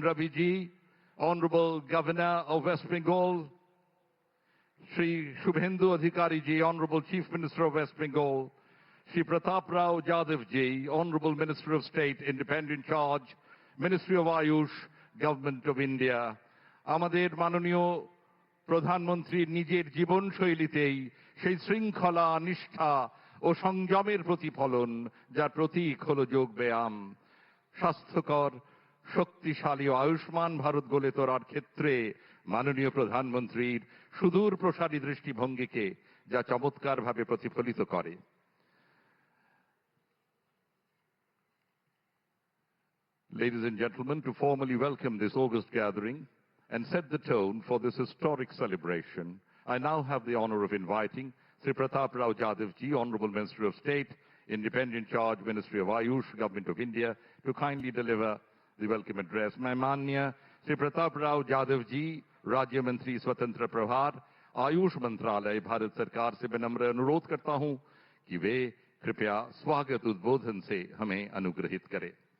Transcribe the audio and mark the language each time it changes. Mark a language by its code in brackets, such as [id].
[en] Ravi ji, Honorable Governor of West Bengal, Shri Shubhendu Adhikari ji, Honorable Chief Minister of West Bengal, Shri Pratap Rao Jadhav ji, Honorable Minister of State, Independent Charge, Ministry of Ayush, Government of India. [bn] Amader Manoniyo প্রধানমন্ত্রীর নিজের জীবনশৈলীতেই সেই শৃঙ্খলা, নিষ্ঠা ও সংযমের প্রতিফলন, যার প্রতীক হলো যোগ ব্যায়াম। স্বাস্থ্যকর, শক্তিশালী ও আয়ুষ্মান ভারত গড়ে তোলার ক্ষেত্রে মাননীয় প্রধানমন্ত্রীর সুদূর প্রসারী দৃষ্টিভঙ্গিকে যা চমৎকারভাবে প্রতিফলিত করে। [en] Ladies and gentlemen, to formally welcome this August gathering and set the tone for this historic celebration, I now have the honor of inviting Sri Pratap Rao Jadhav ji, Honorable Minister of State, Independent Charge, Ministry of Ayush, Government of India, to kindly deliver the welcome address. [hi] Maimanya Sri Pratap Rao Jadhav ji, Rajya Mantri Swatantra Prabhar, Ayush Mantralay, Bharat Sarkar से मैं नम्र अनुरोध करता हूं कि वे कृपया स्वागत उद्बोधन से हमें अनुग्रहित करें।